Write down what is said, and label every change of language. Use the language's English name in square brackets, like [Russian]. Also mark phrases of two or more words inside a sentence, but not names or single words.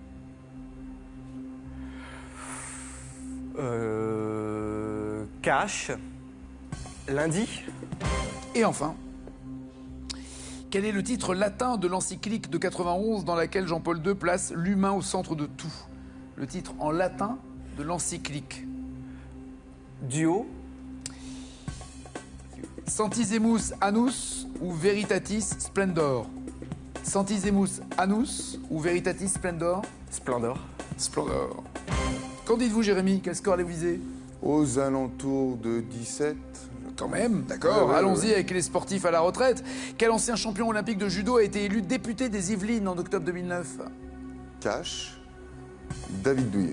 [French] Cash. Lundi. Et enfin, quel est le titre latin de l'encyclique de 91 dans laquelle Jean-Paul II place l'humain au centre de tout? Le titre en latin de l'encyclique. Duo. Santissimus Annus ou Veritatis Splendor? Santissimus Annus ou Veritatis Splendor? Splendor. Splendor. Qu'en dites-vous, Jérémy? Quel score allez-vous viser? Aux alentours de 17. Quand même, d'accord. Ouais, Allons-y ouais. avec les sportifs à la retraite. Quel ancien champion olympique de judo a été élu député des Yvelines en octobre 2009? Cash. David Douillet.